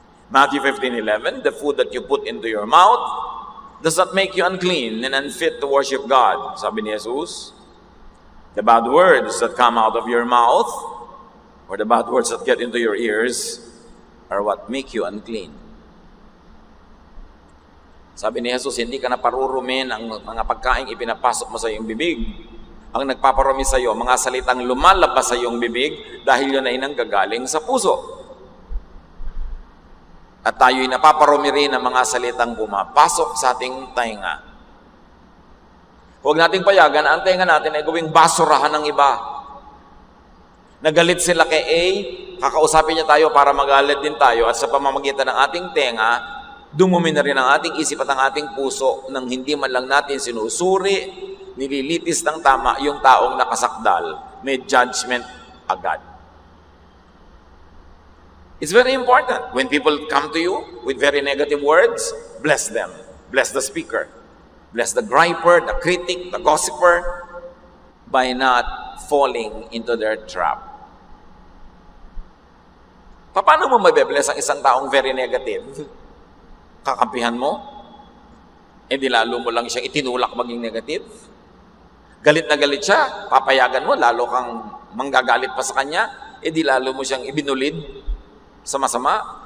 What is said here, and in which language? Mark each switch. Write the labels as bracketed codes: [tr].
[en] Matthew 15:11, the food that you put into your mouth does not make you unclean and unfit to worship God. [tl] Sabi ni Jesus, [en] the bad words that come out of your mouth or the bad words that get into your ears are what make you unclean. [tl] Sabi ni Jesus, hindi ka na parurumin ang mga pagkain ipinapasok mo sa iyong bibig. Ang nagpaparumi sa iyo, mga salitang lumalabas sa iyong bibig dahil yun ay nanggagaling sa puso. At tayo'y napaparumi rin ng mga salitang pumapasok sa ating tainga. Huwag nating payagan na ang tainga natin ay gawing basurahan ng iba. Nagalit sila kay A, kakausapin niya tayo para magalit din tayo, at sa pamamagitan ng ating tenga, dumumi na rin ang ating isip at ang ating puso nang hindi man lang natin sinusuri, nililitis ng tama yung taong nakasakdal. May judgment agad. [en] It's very important. When people come to you with very negative words, bless them. Bless the speaker. Bless the griper, the critic, the gossiper, by not falling into their trap. [tl] Paano mo mabe-bless ang isang taong [en] very negative? [tl] Kakampihan mo? Di lalo mo lang siyang itinulak maging negative? Galit na galit siya, papayagan mo, lalo kang manggagalit pa sa kanya, di lalo mo siyang ibinulid sa masama.